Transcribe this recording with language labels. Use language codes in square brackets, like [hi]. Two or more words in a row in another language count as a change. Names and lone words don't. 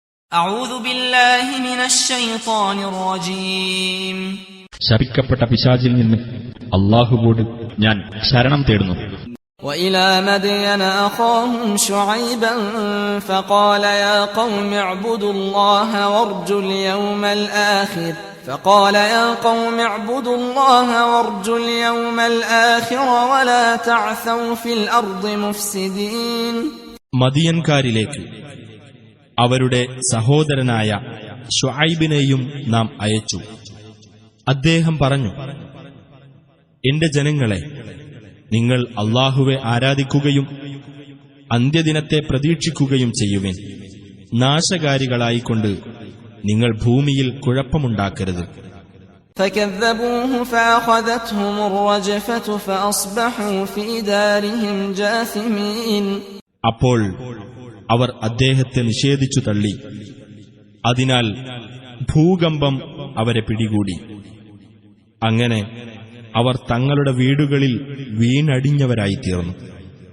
[ar] أعوذ بالله من الشيطان الرجيم [ml] ശപിക്കപ്പെട്ട പിശാചിൽ നിന്ന് അല്ലാഹുവോട് ഞാൻ ശരണം തേടുന്നു. [ar] وإلى مدين أخاهم شعيبا فقال يا قوم اعبدوا الله وارجوا اليوم الآخر ولا تعثوا في الأرض مفسدين. [ml] മദിയൻകാരിലേക്ക് അവരുടെ സഹോദരനായ ശുഐബിനെയും നാം അയച്ചു. അദ്ദേഹം പറഞ്ഞു, എന്റെ ജനങ്ങളെ, നിങ്ങൾ അല്ലാഹുവെ ആരാധിക്കുകയും അന്ത്യദിനത്തെ പ്രതീക്ഷിക്കുകയും ചെയ്യുവിൻ. നാശകാരികളായിക്കൊണ്ട് നിങ്ങൾ ഭൂമിയിൽ കുഴപ്പമുണ്ടാക്കരുത്. [ar] فكذبوه فأخذتهم الرجفة فأصبحوا في دارهم جاثمين. [ml] അപ്പോൾ അവർ അദ്ദേഹത്തെ നിഷേധിച്ചു തള്ളി. അതിനാൽ ഭൂകമ്പം അവരെ പിടികൂടി. അങ്ങനെ അവർ തങ്ങളുടെ വീടുകളിൽ വീണടിഞ്ഞവരായിത്തീർന്നു.